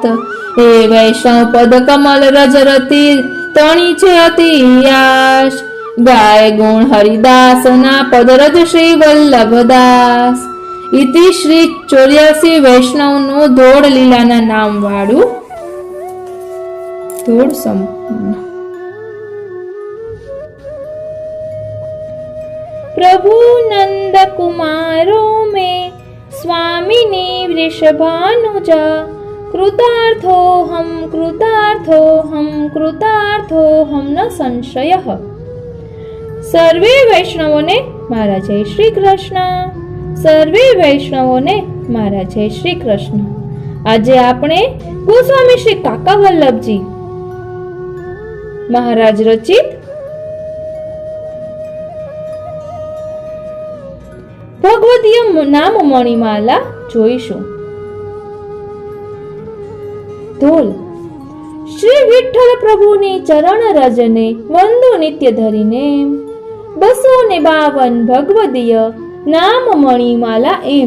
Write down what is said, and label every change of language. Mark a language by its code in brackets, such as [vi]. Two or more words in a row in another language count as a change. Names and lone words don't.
[gu] એ વૈષ્ણવ પદ કમલ રજરતી તણી છે અતિ આશ, ગાય ગુણ હરિદાસ ના પદ રજ શ્રી વલ્લભદાસ. ઇતિ શ્રી 84 વૈષ્ણવ નું ધોળ લીલાના નામ વાળું ધૂળ સંપન્ન। [sa] प्रभु नंद कुमारो में स्वामिनी वृषभानुजा कृतार्थो हम न संशयः। [gu] સર્વે વૈષ્ણવોને મારા જય શ્રી કૃષ્ણ। સર્વે વૈષ્ણવોને મારા જય શ્રી કૃષ્ણ। આજે આપણે ગોસ્વામી શ્રી કાકા વલ્લભજી મહારાજ રચિત ભગવદીય નામ મણિમાલા જોઈશું। ધોલ શ્રી વિઠ્ઠલ પ્રભુની ચરણ રજને વંદો નિત્ય ધરીને 252 ભગવદીય નામ મણિમાલા એમ।